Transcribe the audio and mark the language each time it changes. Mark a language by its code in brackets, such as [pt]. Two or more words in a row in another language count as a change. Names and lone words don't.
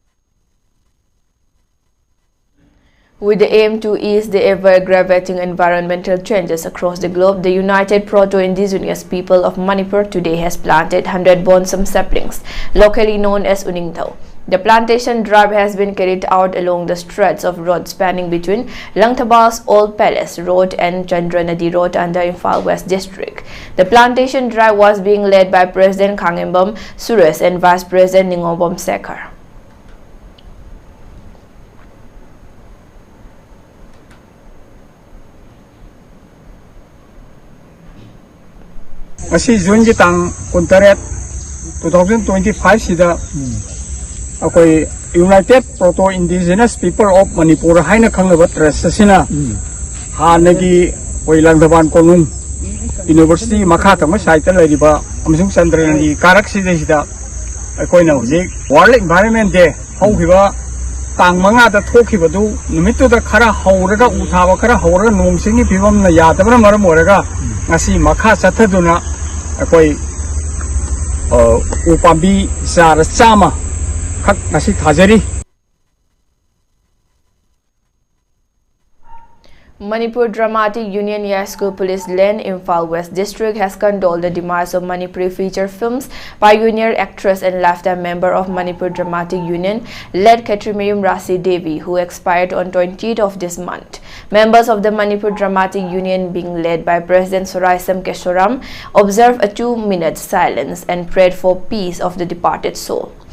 [en] With the aim to ease the ever-aggravating environmental changes across the globe, the United Proto-Indigenous People of Manipur today has planted 100 bonsam saplings, locally known as Uningthau. The plantation drive has been carried out along the stretch of road spanning between Langthabas Old Palace Road and Chandranadi Road under Imphal West District. The plantation drive was being led by President Khangembam Suresh and Vice President Ningobam Sekar. [mni] Masi June ki tang kuntaret 2025 sida akoi United Proto-Indigenous People of Manipur haina khangaba trust sina hanagi Langthaban Konung University makha tama site la riba amsung Chandranadi karak sida akoi na hojik World Environment Day haukiba tang manga da thokiba du numittu da khara hauraga uthaba khara hauraga nongsingi phibam na yadabra maram oraga ngasi makha sathaduna akoi upambi sara chama khak ngasi thajari. [en] Manipur Dramatic Union School Police Lane, Imphal West District has condoled the demise of Manipuri feature films pioneer actress and lifetime member of Manipur Dramatic Union, led Katrimayum Rasi Devi, who expired on 20th of this month. Members of the Manipur Dramatic Union, being led by President Soraisam Keshoram, observed a 2-minute silence and prayed for peace of the departed soul.